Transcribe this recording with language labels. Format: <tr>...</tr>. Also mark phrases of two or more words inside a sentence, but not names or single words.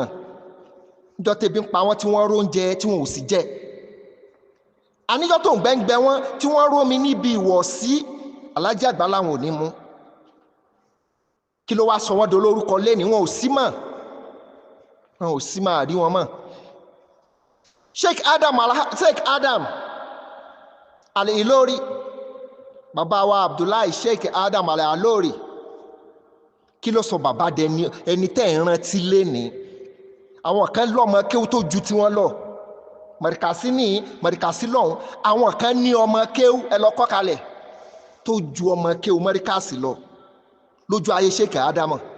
<yo>Níjọ́ tẹ́bí ń pa wọ́n tí wọ́n róúnjẹ tí wọ́n ò sì jẹ. Àníjọ́ tó ń gbẹ́ngbẹ́ wọn tí wọ́n rómi níbi ìwọ̀sí, Alhaji àgbà láwọn ò ní mú. Kí ló wá sọ wọ́n dolórúkọ lẹ́ni? Wọn ò sí mọ́. Wọn ò sí mọ́, àrí wọn mọ́. Sheikh Adam Al-Ilori, bàbá wa Abdullahi Sheikh Adam Al-Ilori, kí ló sọ bàbá dẹni ẹni tẹ́ ń rántí lẹ́ni? Àwọn kan lọ́mọ kéwú tó ju tiwọn lọ, mọ̀rìkàsí ní mọ̀rìkàsí lọ́hùn. Àwọn kan ní ọmọ kéwú ẹ lọ kọ́ kalẹ̀ tó ju ọmọ kéwú mọ̀rìkàsí lọ lójú ayé Sheikh Adam.</yo>